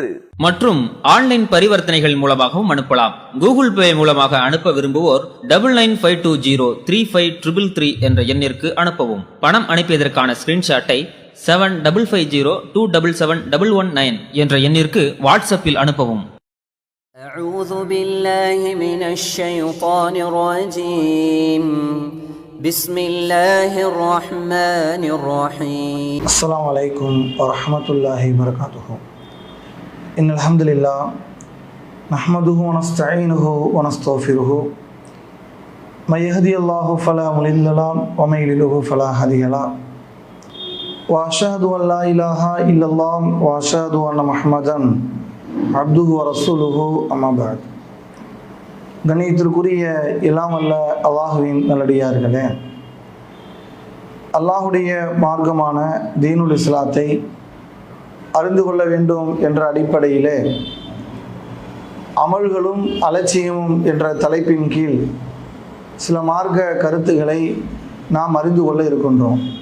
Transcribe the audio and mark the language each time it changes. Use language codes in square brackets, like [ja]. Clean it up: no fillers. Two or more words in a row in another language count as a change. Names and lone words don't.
[ta] மற்றும் ஆன்லைன் பரிவர்த்தனைகள் மூலமாகவும் அனுப்பலாம். கூகுள் பே மூலமாக அனுப்ப விரும்புவோர் 99503533 என்ற எண்ணிற்கு அனுப்பவும். பணம் அனுப்பியதற்கான ஸ்கிரீன்ஷாட்டை 7552777119 என்ற எண்ணிற்கு வாட்ஸ்அப்பில் அனுப்பவும். [ar] أعوذ بالله من الشيطان الرجيم بسم الله الرحمن الرحيم السلام عليكم ورحمة الله وبركاته. إن الحمد لله نحمده ونستعينه ونستغفره من يهدي الله فلا مضل له ومن يضلل فلا هادي له وأشهد أن لا إله إلا الله وأشهد أن محمدا عبده ورسوله أما بعد. [ta] கணியத்திற்குரிய எல்லாம் அல்ல அல்லாஹுவின் நல்லடியார்களே, அல்லாஹுடைய மார்க்கமான தீனுல் இஸ்லாத்தை அறிந்து கொள்ள வேண்டும் என்ற அடிப்படையிலே அமல்களும் அலட்சியமும் என்ற தலைப்பின் கீழ் சில மார்க்க கருத்துக்களை நாம் அறிந்து கொள்ள இருக்கின்றோம்.